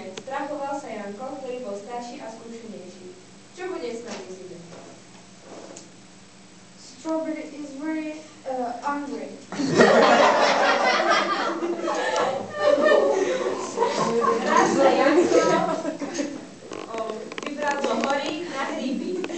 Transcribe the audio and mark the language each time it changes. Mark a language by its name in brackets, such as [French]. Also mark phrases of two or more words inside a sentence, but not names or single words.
[Slovak] Strachoval sa Janko, ktorý bol starší a skúšenejší. Čo bude s nami v zime? [English] Strawberry is very hungry. [Slovak] Raz sa Janko vybral do hory na hríby.